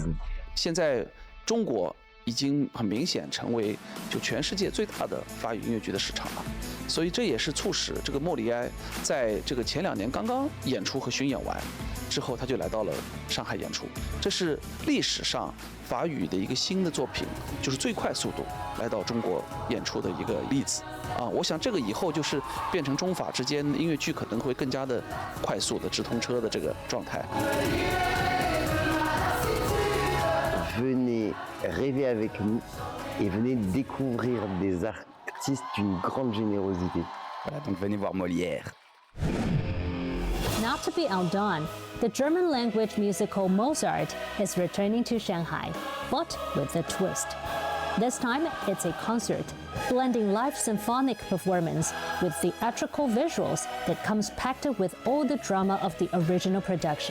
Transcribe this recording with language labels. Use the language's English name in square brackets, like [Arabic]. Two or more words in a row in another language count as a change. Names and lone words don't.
[Chinese] 现在中国已经很明显成为就全世界最大的法语音乐剧的市场了，所以这也是促使这个莫里埃在这个前2年刚刚演出和巡演完之后，他就来到了上海演出。这是历史上法语的一个新的作品，就是最快速度来到中国演出的一个例子我想这个以后就是变成中法之间音乐剧可能会更加的快速的直通车的这个状态。 [French] Venez rêver avec nous et venez découvrir des artistes d'une grande générosité. Voilà, donc venez voir Molière. [English] Not to be outdone, the German language musical Mozart is returning to Shanghai, but with a twist. This time, it's a concert, blending live symphonic performance with theatrical visuals that comes packed with all the drama of the original production.